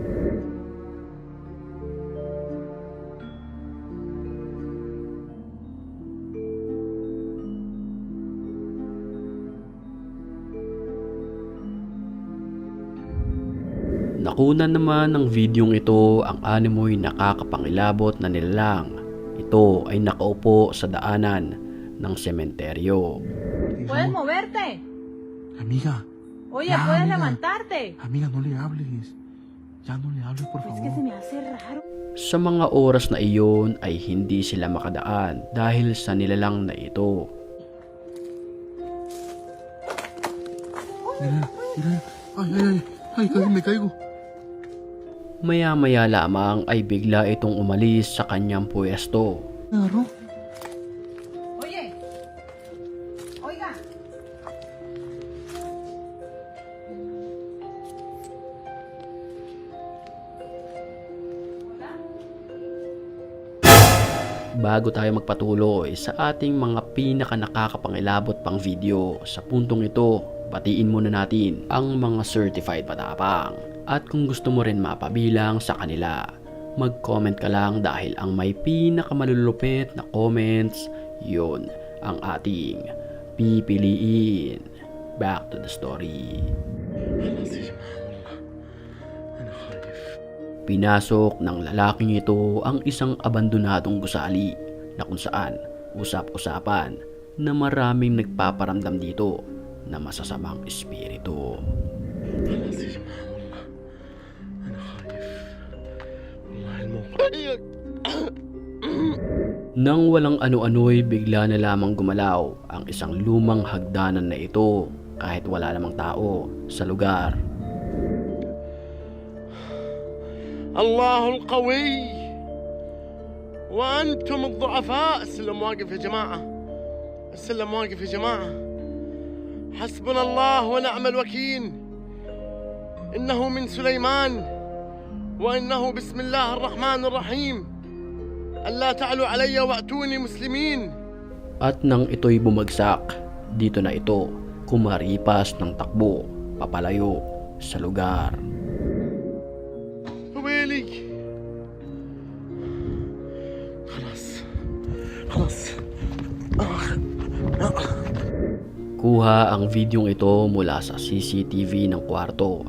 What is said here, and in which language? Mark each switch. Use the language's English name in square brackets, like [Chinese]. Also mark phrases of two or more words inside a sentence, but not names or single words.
[Filipino] Nakunan naman ng videong ito ang animoy nakakapangilabot na nilalang. Ito ay nakaupo sa daanan ng sementeryo. [Spanish] ¿Puedes moverte? Amiga. Oye, Ya, ¿puedes amiga. levantarte? Amiga, no le hables. Ya no le hables, por Es que se favor. me hace raro. [Filipino] Sa mga oras na iyon ay hindi sila makadaan dahil sa nilalang na ito. [Spanish] Mira, mira. Ay, ay, ay. Ay, casi me caigo. [Filipino] Maya-maya lamang ay bigla itong umalis sa kanyang pwesto. [Spanish] Me agarró. Oye, oiga. [Filipino] Bago tayo magpatuloy sa ating mga pinaka nakakapangilabot pang video sa puntong ito, batiin muna natin ang mga certified patapang. At kung gusto mo rin mapabilang sa kanila, mag-comment ka lang dahil ang may pinakamalulupit na comments, yun ang ating pipiliin. [English] Back to the story. [Filipino] Pinasok ng lalaking ito ang isang abandonadong gusali na kung saan usap-usapan na maraming nagpaparamdam dito na masasamang espiritu. Nang walang ano-ano'y bigla na lamang gumalaw ang isang lumang hagdanan na ito kahit wala namang tao sa lugar. [Arabic] الله القوي وأنتم الضعفاء. السلم واقف يا جماعة، السلم واقف يا جماعة. حسبنا الله ونعم الوكيل. إنه من سليمان وإنه بسم الله الرحمن الرحيم. ألا تعلوا علي وأتوني مسلمين. [Filipino] At nang ito'y bumagsak, dito na ito kumaripas ng takbo papalayo sa lugar. [Arabic] ويلي خلاص خلاص. [Filipino] Kuha ang videong ito mula sa CCTV ng kwarto.